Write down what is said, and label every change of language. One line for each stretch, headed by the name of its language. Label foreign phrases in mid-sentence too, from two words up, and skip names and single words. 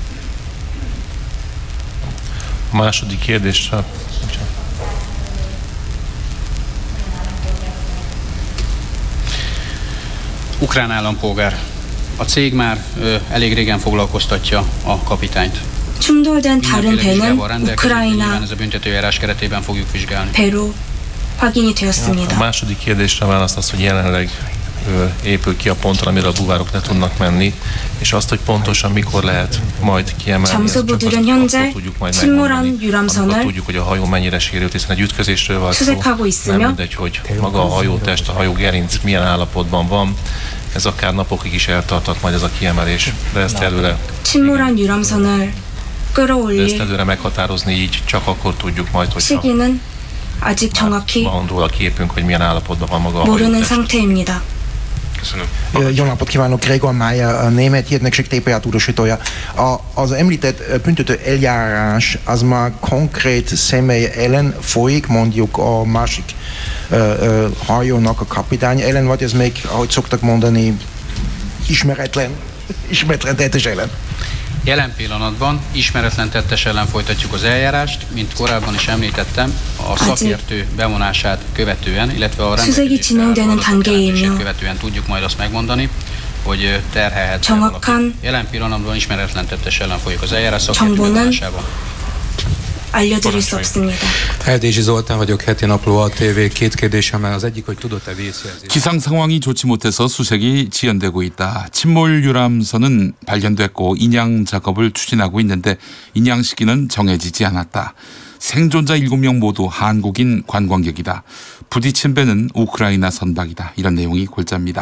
Hungarian: A második kérdésre. Ukrán állampolgár. A cég már elég régen foglalkoztatja a kapitányt.
Korean: 충돌된 다른 배는 우크라이나
Hungarian: ez a büntetőjárás keretében fogjuk vizsgálni.
Korean: 배로 확인이 되었습니다.
Hungarian: A második kérdésre választ az, hogy jelenleg épül ki a ponton, amire a buvárok ne tudnak menni, és azt, hogy pontosan mikor lehet majd kiemelni,
Korean: 잠수부들은 현재 침몰한 유람선을
Hungarian: tudjuk, hogy a hajó mennyire sérült, hiszen egy ütközésről van szó. Nem mindegy, hogy maga a hajótest, a hajógerinc milyen állapotban van. Ez akár napokig is eltarthat majd ez a kiemelés, de ezt előre
Korean: 침몰한 유람선을 끌어올릴
Hungarian: meghatározni így csak akkor tudjuk majd, hogyha
Korean: 시기는 아직 정확히
Hungarian: van róla képünk, hogy milyen állapotban van maga a
Korean: 모르는 상태입니다.
Hungarian: Jó napot kívánok, Gregor Mayer, a Német Hírügynökség TPA tudósítója. Az említett büntető eljárás az már konkrét személy ellen folyik, mondjuk a másik hajónak a kapitány ellen, vagy ez még, ahogy szoktak mondani, ismeretlen tettes ellen? Jelen pillanatban ismeretlen tettes ellen folytatjuk az eljárást, mint korábban is említettem, a szakértő bevonását követően, illetve a rendelkezésre követően tudjuk majd azt megmondani, hogy terhelhető valaki. Jelen pillanatban ismeretlen tettes ellen folyik az eljárás szakértő bevonásában.
Korean: 알려드릴 수 없습니다.
Hungarian: Eldési Zoltán vagyok, heti napló ATV. Két kérdésemmel az egyik, hogy tudott-e vészjelzés? 기상 상황이 좋지 못해서 수색이 지연되고 있다. 침몰 유람선은 발견됐고 인양 작업을 추진하고 있는데 인양 시기는 정해지지 않았다. 생존자 7명 모두 한국인 관광객이다. 부딪힌 배는 우크라이나 선박이다. 이런 내용이 골자입니다.